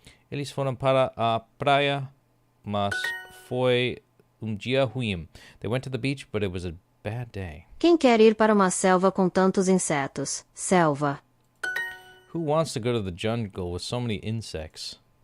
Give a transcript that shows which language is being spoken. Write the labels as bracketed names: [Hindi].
[Portuguese] Eles foram para a praia, mas foi dia ruim. [English] They went to the beach, but it was a bad day. [Portuguese] Quem quer ir para uma selva com tantos insetos? Selva. [English] Who wants to go to the jungle with so many insects?